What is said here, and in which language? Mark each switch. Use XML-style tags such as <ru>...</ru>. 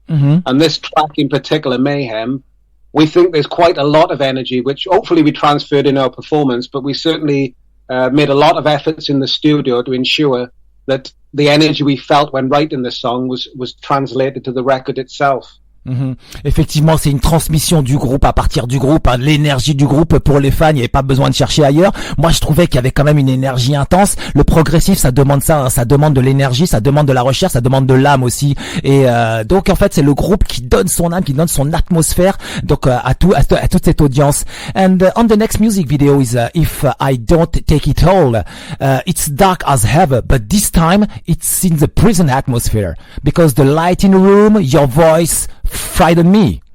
<en>And this track in particular, Mayhem, we think there's quite a lot of energy, which hopefully we transferred in our performance, but we certainly made a lot of efforts in the studio to ensure that the energy we felt when writing the song was translated to the record itself.</en> <fr>Effectivement, c'est une transmission du groupe à partir du groupe, l'énergie du groupe pour les fans. Il n'y avait pas besoin de chercher ailleurs. Moi, je trouvais qu'il y avait quand même une énergie intense. Le progressif, ça demande ça, ça demande de l'énergie, ça demande de la recherche, ça demande de l'âme aussi. Et donc, en fait, c'est le groupe qui donne son âme, qui donne son atmosphère. Donc, à toute cette audience.</fr> <en>And on the next music video is If I Don't Take It All. It's dark as ever, but this time it's in the prison atmosphere, because the light in the room, your voice frighten me.</en>